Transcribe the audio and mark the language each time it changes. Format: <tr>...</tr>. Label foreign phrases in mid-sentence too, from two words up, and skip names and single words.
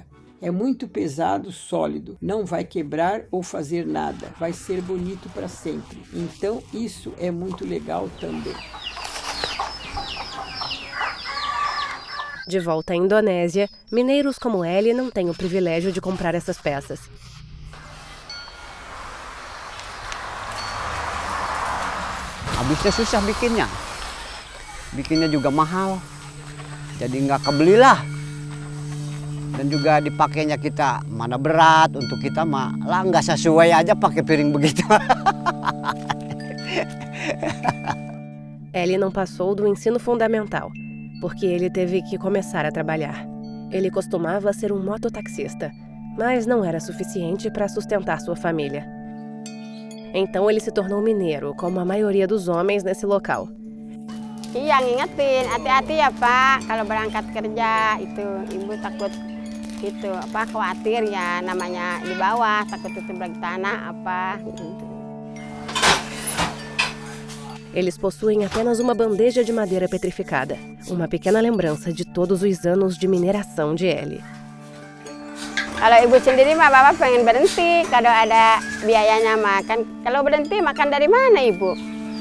<pt>É muito pesado, sólido, não vai quebrar ou fazer nada, vai ser bonito para sempre. Então isso é muito legal também. De volta à Indonésia, mineiros como Ellie não têm o privilégio de comprar essas peças.</pt> <id>Habisnya susah bikinnya. Bikinnya juga mahal. Jadi nggak kebeli lah. Dan juga dipakainya kita mana berat untuk kita mah lah nggak sesuai aja pakai piring begitu.</id> <pt>Ellie não passou do ensino fundamental, porque ele teve que começar a trabalhar. Ele costumava ser um mototaxista, mas não era suficiente para sustentar sua família. Então ele se tornou mineiro, como a maioria dos homens nesse local.</pt> <id>Iya, ngingetin, hati-hati ya Pak, kalau berangkat kerja itu Ibu takut gitu, khawatir ya namanya di bawah, takut tutup lagi tanah apa gitu.</id> <pt>Eles possuem apenas uma bandeja de madeira petrificada, uma pequena lembrança de todos os anos de mineração de Ellie.</pt> <id>Kalau ibu sendiri mah bapak pengen berhenti, kalau ada biayanya makan. Kalau berhenti makan dari mana ibu?</id>